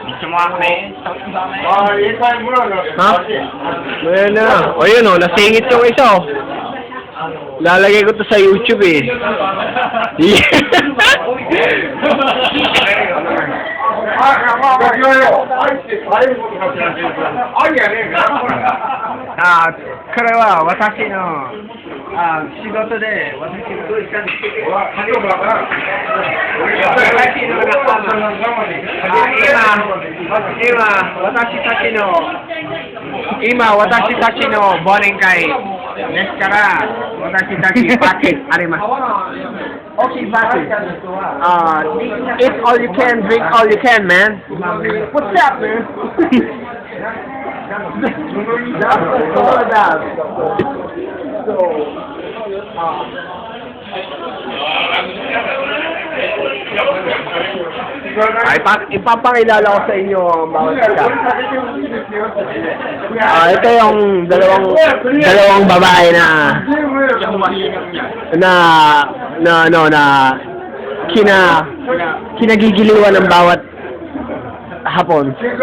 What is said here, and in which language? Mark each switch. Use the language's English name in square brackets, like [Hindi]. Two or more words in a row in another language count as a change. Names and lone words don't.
[Filipino] Ha? Ayan na. O yun o, nasingit yung isa o. Lalagay ko to sa YouTube eh. [Japanese] 私の仕事で私の私たちの忘年会ですから私たちパケットあります. [Filipino] Okay, paket. [English] Eat all you can, drink all you can, man. What's up, man? That's all about. [Filipino] So, ay, ipapakilala ko sa inyo ang bawat isa. Ito yung dalawang babae na kinagigiliwan ng bawat hapon.